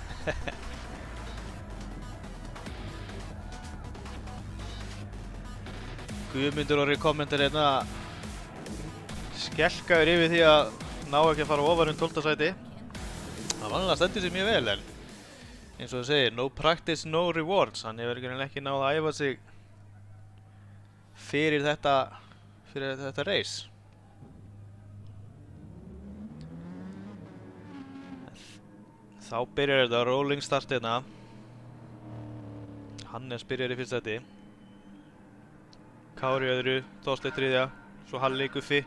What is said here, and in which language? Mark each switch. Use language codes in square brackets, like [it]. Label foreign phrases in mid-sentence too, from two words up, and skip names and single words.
[is] Guðmundur Orri kommentar hérna skelkaður yfir því að ná ekki að fara ofar 12. sæti. Það vanlega stendur sig mjög vel, en eins og það segir, [en] no practice, no rewards. [is] Hann hefur ekki náð að æfa sig fyrir þetta race. Þá byrjar þetta [en] rolling start [is] hérna. Hannes byrjar í fyrsta sæti. Kári í öðru, Þorsteinn þriðja, svo Halli, Guffi.